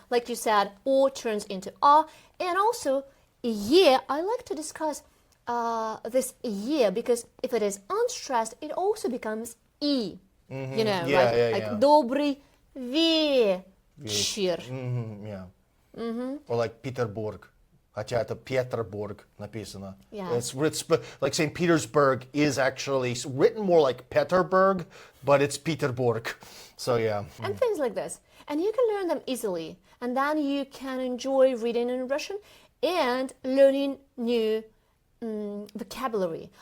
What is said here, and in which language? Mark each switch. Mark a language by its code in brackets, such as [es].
[en] Like you said, O turns into A. And also, ye, I like to discuss this ye, because if it is unstressed, it also becomes E. You know, like [ru] добрый вечер. [en] Yeah. Or like Peterburg. [ru] Хотя это Петербург написано. [en] Yeah. It's like St. Petersburg is actually written more like Peterburg, but it's Peterburg. So yeah. And things like this. And you can learn them easily. And then you can enjoy reading in Russian and learning new vocabulary.